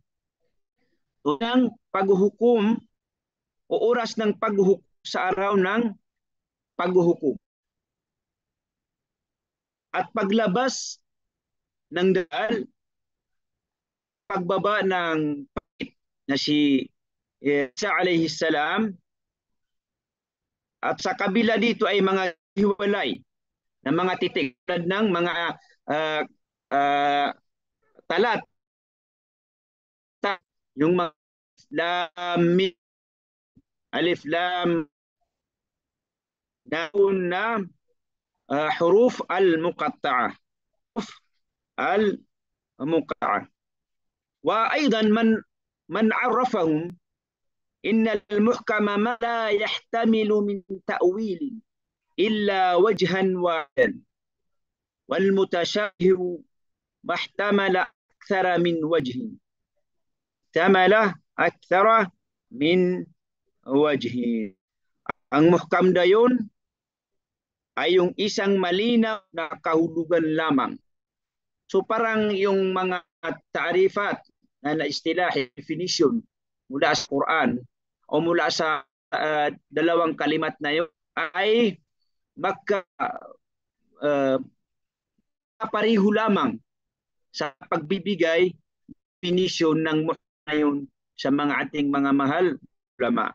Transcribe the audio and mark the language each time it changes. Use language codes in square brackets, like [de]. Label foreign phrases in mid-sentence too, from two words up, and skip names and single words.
[tl] Unang paghuhukom o oras ng paghuhukom sa araw ng paghuhukom. At paglabas ng dal, pagbaba ng pangit na si Isa [ar] عليه السلام, [tl] at sa kabila dito ay mga hiwalay na mga titik ng mga talat, yung mga lam, [ar] ألف لام [tl] na [ar] حروف المقطعة. وأيضا من عرفهم إن المحكم ما لا يحتمل من تأويل إلا وجها واحدا والمتشابه ما احتمل أكثر من وجه. أكثر من وجه. [tl] Ang muhkam dayon ay yung isang malinaw na kahulugan lamang. So parang yung mga ta'rifat na istilah, definition mula sa Quran o mula sa dalawang kalimat na yun ay pareho lamang sa pagbibigay definition ng muhkam na yun sa mga ating mga mahal ulama.